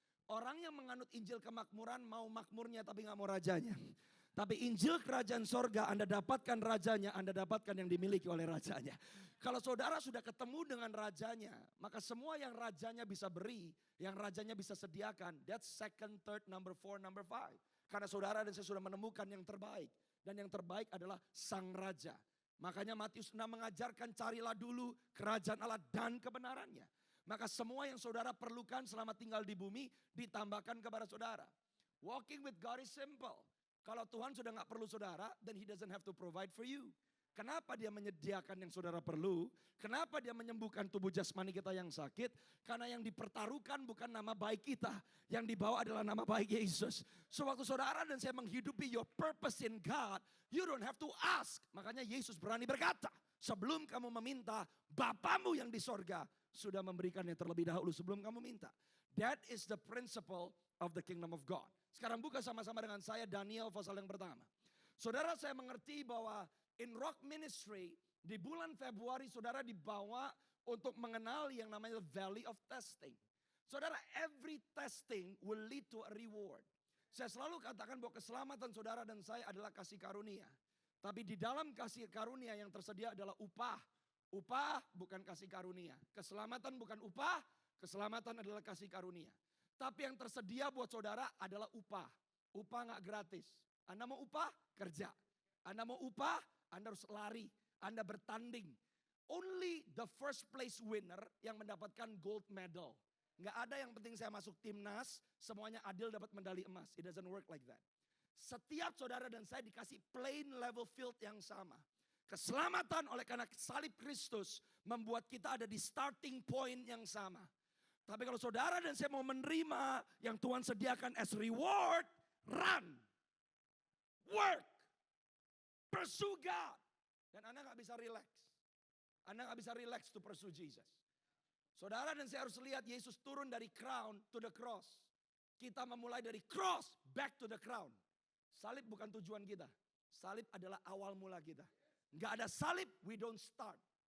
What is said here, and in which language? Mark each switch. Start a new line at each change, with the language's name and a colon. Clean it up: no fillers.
Indonesian: Orang yang menganut Injil kemakmuran mau makmurnya tapi gak mau rajanya. Tapi Injil kerajaan sorga, Anda dapatkan rajanya, Anda dapatkan yang dimiliki oleh rajanya. Kalau saudara sudah ketemu dengan rajanya, maka semua yang rajanya bisa beri, yang rajanya bisa sediakan.
English: That's second, third, number 4, number 5.
Indonesian: Karena saudara dan saya sudah menemukan yang terbaik. Dan yang terbaik adalah sang raja. Makanya Matius 6 mengajarkan carilah dulu kerajaan Allah dan kebenarannya. Maka semua yang saudara perlukan selama tinggal di bumi ditambahkan kepada saudara.
English: Walking with God is simple.
Indonesian: Kalau Tuhan sudah gak perlu saudara,
English: then He doesn't have to provide for you.
Indonesian: Kenapa Dia menyediakan yang saudara perlu? Kenapa Dia menyembuhkan tubuh jasmani kita yang sakit? Karena yang dipertaruhkan bukan nama baik kita. Yang dibawa adalah nama baik Yesus. So waktu saudara dan saya menghidupi
English: your purpose in God, you don't have to ask.
Indonesian: Makanya Yesus berani berkata, sebelum kamu meminta, Bapamu yang di sorga sudah memberikannya terlebih dahulu sebelum kamu minta.
English: That is the principle of the kingdom of God.
Indonesian: Sekarang buka sama-sama dengan saya Daniel pasal yang pertama. Saudara, saya mengerti bahwa in Rock Ministry di bulan Februari saudara dibawa untuk mengenali yang namanya Valley of Testing.
English: Saudara, every testing will lead to a reward.
Indonesian: Saya selalu katakan bahwa keselamatan saudara dan saya adalah kasih karunia. Tapi di dalam kasih karunia yang tersedia adalah upah. Upah bukan kasih karunia. Keselamatan bukan upah, keselamatan adalah kasih karunia. Tapi yang tersedia buat saudara adalah upah. Upah gak gratis. Anda mau upah? Kerja. Anda mau upah? Anda harus lari. Anda bertanding.
English: Only the first place winner
Indonesian: yang mendapatkan
English: gold medal.
Indonesian: Gak ada yang penting saya masuk timnas, semuanya adil dapat medali emas.
English: It doesn't work like that.
Indonesian: Setiap saudara dan saya dikasih
English: plain level field
Indonesian: yang sama. Keselamatan oleh karena salib Kristus membuat kita ada di starting point yang sama. Tapi kalau saudara dan saya mau menerima yang Tuhan sediakan
English: as reward, run, work, pursue God.
Indonesian: Dan Anda gak bisa relax. Anda gak bisa relax
English: to pursue Jesus.
Indonesian: Saudara dan saya harus lihat Yesus turun dari
English: crown to the cross.
Indonesian: Kita memulai dari
English: cross back to the crown.
Indonesian: Salib bukan tujuan kita. Salib adalah awal mula kita. Gak ada salib,
English: we don't start.